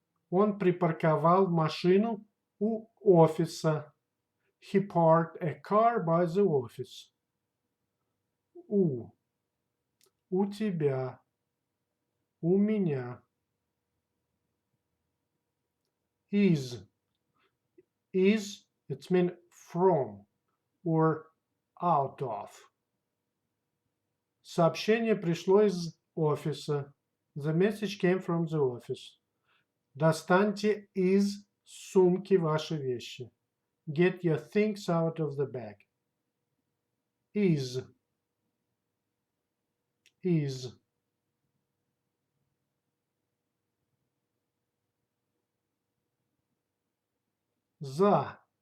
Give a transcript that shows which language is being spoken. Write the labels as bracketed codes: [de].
[ru] Он припарковал машину у офиса. [en] He parked a car by the office. [ru] У тебя. У меня. [en] Is. It's mean from or out of. [ru] Сообщение пришло из офиса. [en] The message came from the office. [ru] Достаньте из сумки ваши вещи. [en] Get your things out of the bag. [ru] Is. За.